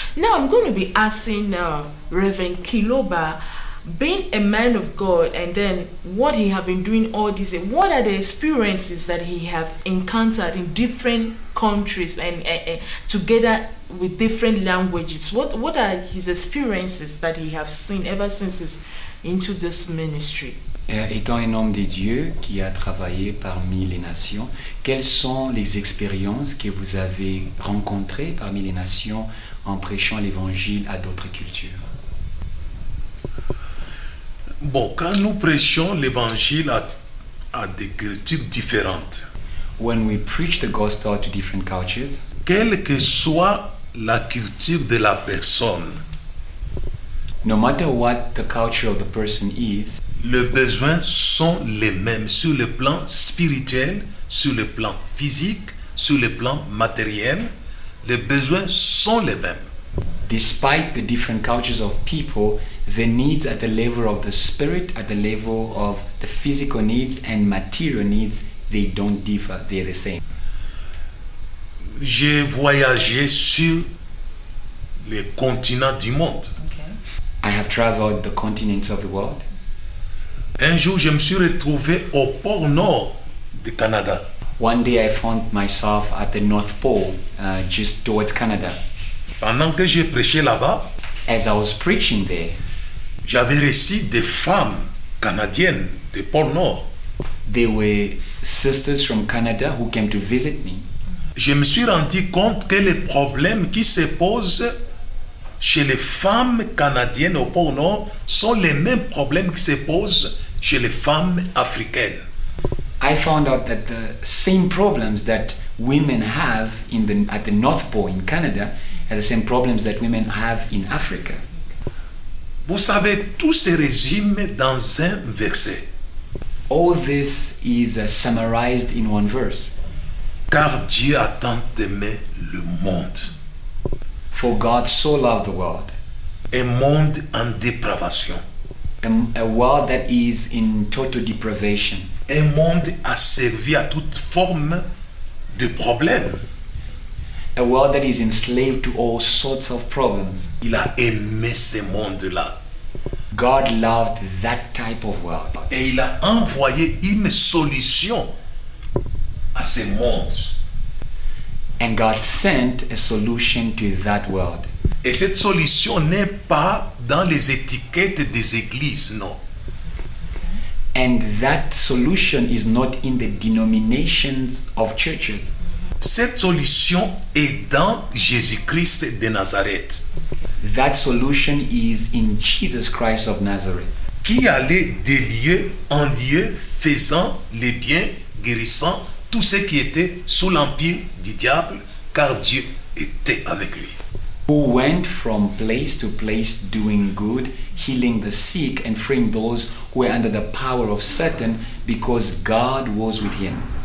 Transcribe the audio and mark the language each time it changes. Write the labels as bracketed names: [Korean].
[English] Now I'm going to be asking Reverend Kiluba, being a man of God, and then what he have been doing all this, what are the experiences that he have encountered in different countries and together with different languages? What are his experiences that he have seen ever since he's into this ministry? [French] Étant un homme de Dieu qui a travaillé parmi les nations, quelles sont les expériences que vous avez rencontrées parmi les nations en prêchant l'évangile à d'autres cultures? Bon, quand nous prêchons l'évangile à des cultures différentes, [English] When we preach the gospel to different cultures, [French] quelle que soit la culture de la personne, [English] no matter what the culture of the person is, [French] les besoins sont les mêmes sur le plan spirituel, sur le plan physique, sur le plan matériel. Les besoins sont les mêmes. [English] despite the different cultures of people, the needs at the level of the spirit, at the level of the physical needs and material needs, they don't differ, they're the same. [French] J'ai voyagé sur les continents du monde. [English] Okay. I have traveled the continents of the world. [French] Un jour, je me suis retrouvé au pôle nord du Canada. [English] One day I found myself at the North Pole, just towards Canada. [French] Pendant que j'ai prêché là-bas, [English] As I was preaching there, [French] j'avais reçu des femmes canadiennes du pôle nord. [English] there were sisters from Canada who came to visit me. [French] Je me suis rendu compte que les problèmes qui se posent chez les femmes canadiennes au pôle nord sont les mêmes problèmes qui se posent chez les femmes africaines. [English] I found out that the same problems that women have at the North Pole in Canada are the same problems that women have in Africa. [French] Vous savez, tout se résume dans un verset. [English] All this is summarized in one verse. [French] Car Dieu a tant aimé le monde, [English] For God so loved the world, [French] un monde en dépravation, [English] a world that is in total deprivation, [French] un monde asservi à toute forme de problèmes. [English] a world that is enslaved to all sorts of problems. [French] Il a aimé ce monde-là [English] God loved that type of world. [French] et il a envoyé une solution à ce monde. [English] And God sent a solution to that world. [French] Et cette solution n'est pas dans les étiquettes des églises, non. [English] And that solution is not in the denominations of churches. [French] Cette solution est dans Jésus-Christ de Nazareth, [English] That solution is in Jesus Christ of Nazareth, [French] qui allait des lieux en lieu, faisant les biens, guérissant tous ceux qui étaient sous l'empire du diable, car Dieu était avec lui. [English] who went from place to place doing good, healing the sick and freeing those who were under the power of Satan, because God was with him.